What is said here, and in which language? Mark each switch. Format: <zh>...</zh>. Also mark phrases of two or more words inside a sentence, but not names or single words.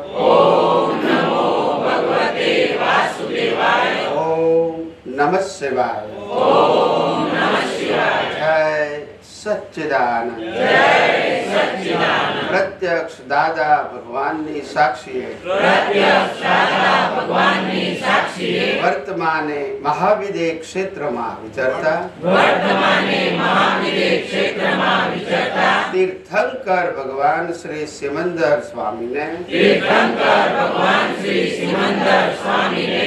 <sa>ओम नमो भगवते वासुदेवाय ओम नमः शिवाय ओम नमः शिवाय जय सच्चिदानंद जय सच्चिदानंद</sa> <gu>પ્રત્યક્ષ દાદા ભગવાનની साक्षीએ પ્રત્યક્ષ દાદા भगवानની સાક્ષીએ વર્તમાને મહાવિદે ક્ષેત્રમાં વિચરતા વર્તમાને મહાવિદે ક્ષેત્રમાં વિચરતા તીર્થંકર ભગવાન શ્રી સિમંદર સ્વામીને તીર્થંકર ભગવાન શ્રી સિમંદર સ્વામીને</gu>